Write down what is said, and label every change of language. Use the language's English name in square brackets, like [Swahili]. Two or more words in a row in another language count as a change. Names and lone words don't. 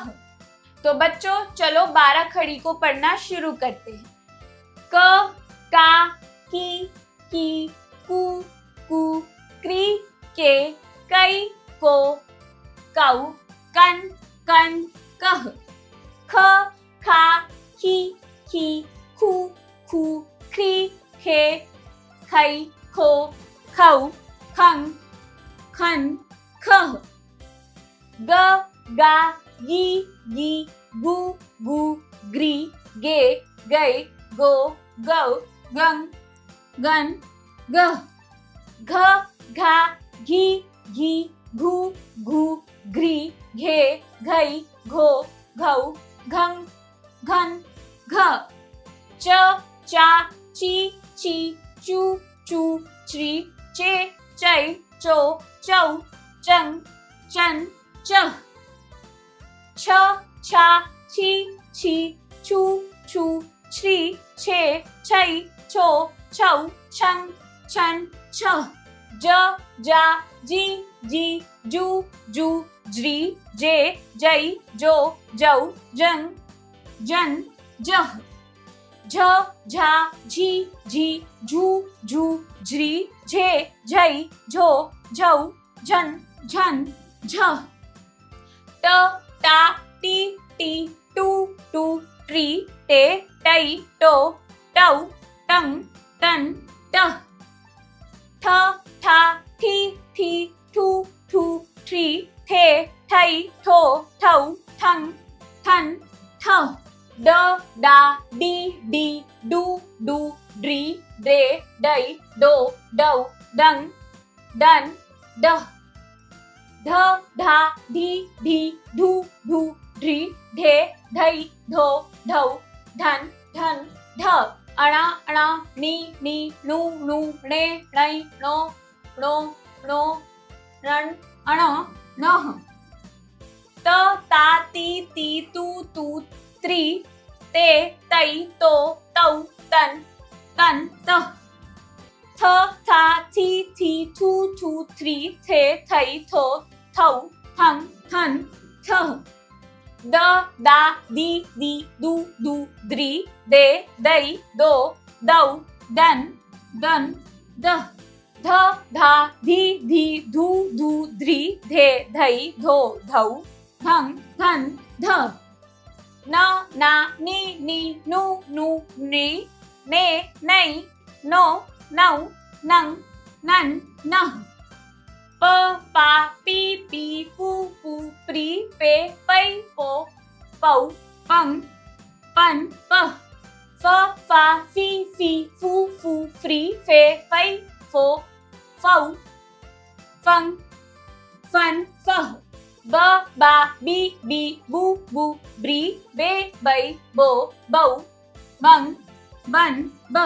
[Hindi] तो बच्चों, चलो 12 खड़ी को पढ़ना शुरू करते हैं। क, का, की, कु, क्री, के, कई, को, कौ, कन, कह। ख, खा, की, खू, ख्री, खे, खई, खो, खौ, खं, खन, खह। ग, गा, गी, गु, ग्री, गे, गै, गो, गौ, गं, गन, गह। घ, घा, घी, घू, घ्री, घे, घई, घो, घौ, घं, घन, घ। च, चा, ची, चू, च्री, चे, चै, चो, चौ, चंग, चन, चह। छ, छा, छी, छू, छ्री, छे, छै, छो, छौ, छं, छन, छह। ज, जा, जी, जू, ज्री, जे, जै, जो, जौ, जंग, जन, जह। झ, झा, झी, झू, झ्री, झे, झै, झो, झौ, झन, झन, झह। ट, टा, टी, टू, ट्री, टे, टै, टो, टौ, टंग, टन, टह। ठ, ठा, ठी, ठू, ट्री, थे, ठै, ठो, ठौ, ठंग, ठन, ठह। ड, डा, डी, डू, ड्री, डे, डै, डो, डौ, डंग, डन, डह। ध, धा, धी, धू, ढ्री, ढे, ढै, धो, धौ, धन, धन, ध। अणा, नी, नु, णे, णै, णो, रण, अण, नह। त, ता, ती, तू, त्री, ते, तै, तो, तौ, तन, तह। थ, था, थी, थू, थ्री, थे, थै, थो, थौ, थंग, थन, थह। द, दा, दी, दू, द्री, दे, दै, दो, दौ, दन, दह। ध, धा, धी, धू, ध्री, धे, धै, धो, धौ, धंग, धन, ध। न, ना, नी, नु, नी, ने, नै, नो, नौ, नंग, नन, नह। प, पा, पी, पू, प्री, पे, पै, पो, पौ, पंग, पन, पह। फ, फा, फी, फू, फ्री, फे, फै, फो, फौ, फंग, फन, फह। ब, बा, बी, बू, ब्री, बे, बै, बो, बौ, बंग, बन, बह।